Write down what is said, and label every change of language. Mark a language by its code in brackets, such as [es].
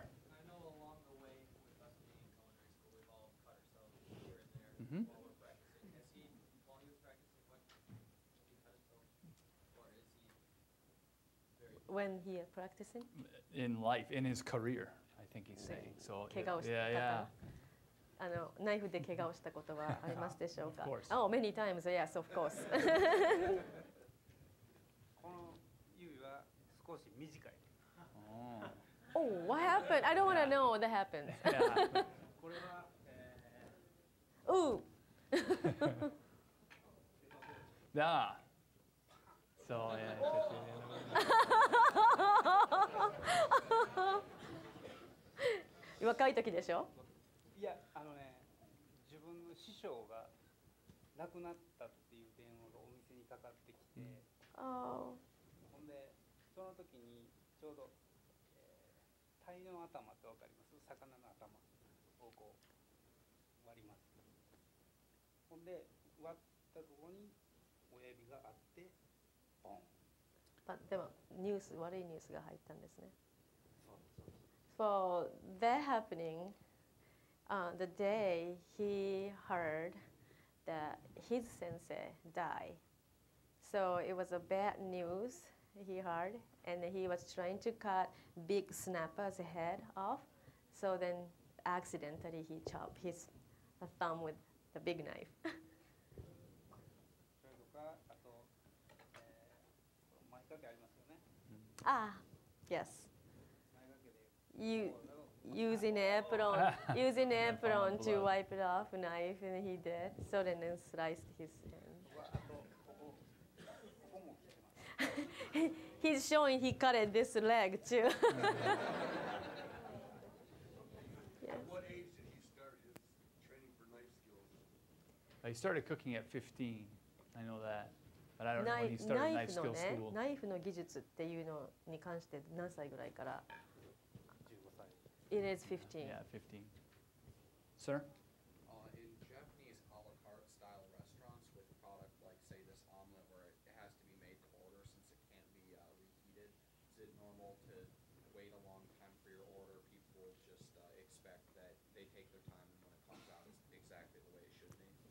[en] I know along the way with us being in culinary school, we've all cut ourselves here and there Mm-hmm. while we're practicing. While he was practicing, what did he cut himself? Or is he very... When he practicing? In life, in his career, I think he's saying. So, [ja] 怪我をした方。ナイフで怪我をしたことはありますでしょうか？ [en] Of course. Oh, many times. Yes, of course. [ja] この指は少し短い。 [en] Oh, what happened? I don't want to know what happened. Yeah. [ja] これは、 [en] Ooh. Yeah. So, yeah. [ja] 若い時でしょ？いや自分の師匠が亡くなったっていう電話がお店にかかってきて、 [en] Oh. [ja] ほんでその時にちょうど、鯛の頭ってわかります？魚の頭をこう割ります。ほんで割ったところに親指があってポン。でも悪いニュースが入ったんですね。そうです。 [en] So that happening, the day he heard that his sensei died. So it was a bad news he heard, and he was trying to cut big snapper's head off. So then accidentally he chopped his thumb with the big knife. [ja] それとかあと、前掛けありますよね。 [en] Ah, yes. [ja] 前掛けで [en] You using apron to wipe it off knife, and he did. So then sliced his hand. [ja] あとここも切ってます。 [en] He's showing he cut it this leg too. Yes. At what age did he start his training for knife skills? He started cooking at 15. I know that. But I don't know when he started knife skill school. [ja] ナイフの技術っていうのに関して何歳ぐらいから [en] It is 15. Yeah, 15. Sir? In Japanese a la carte style restaurants with product like, say, this omelet where it has to be made to order since it can't be reheated, is it normal to wait a long time for your order? People just expect that they take their time and when it comes out it's exactly the way it should be?